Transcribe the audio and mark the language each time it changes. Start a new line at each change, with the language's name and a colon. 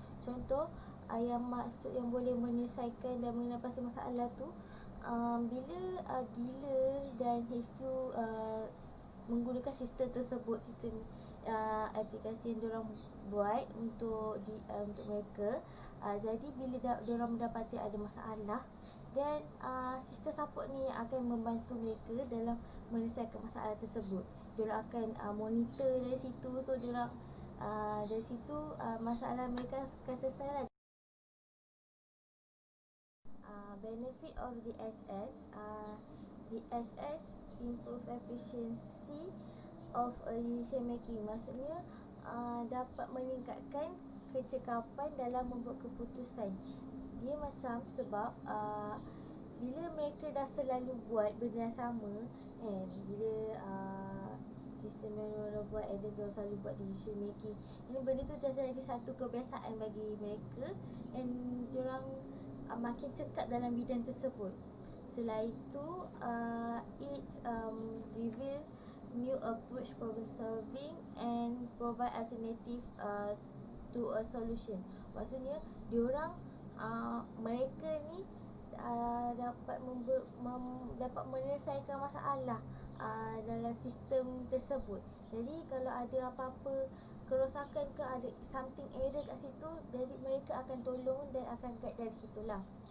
Malay: Contoh yang maksud yang boleh menyelesaikan dan mengenal pasti masalah tu, bila dealer dan HQ menggunakan sistem tersebut, sistem aplikasi yang diorang buat untuk mereka, jadi bila diorang mendapati ada masalah, dan sistem support ni akan membantu mereka dalam menyelesaikan masalah tersebut. Diorang akan monitor dari situ, so diorang dari situ masalah mereka akan selesai lah.
English: Benefit of DSS, DSS improve efficiency of decision making.
Malay: Maksudnya dapat meningkatkan kecekapan dalam membuat keputusan. Dia macam sebab bila mereka dah selalu buat benda yang sama, bila sistem yang diorang buat, and then diorang selalu buat decision making, ini benda tu dah jadi satu kebiasaan bagi mereka, and diorang makin cekap dalam bidang tersebut. Selain itu,
English: it reveal new approach problem solving and provide alternative to a solution.
Malay: Maksudnya diorang mereka ni dapat dapat menyelesaikan masalah dalam sistem tersebut. Jadi kalau ada apa-apa kerosakan ke, ada something error kat situ, jadi mereka akan tolong dan akan guide dari situlah.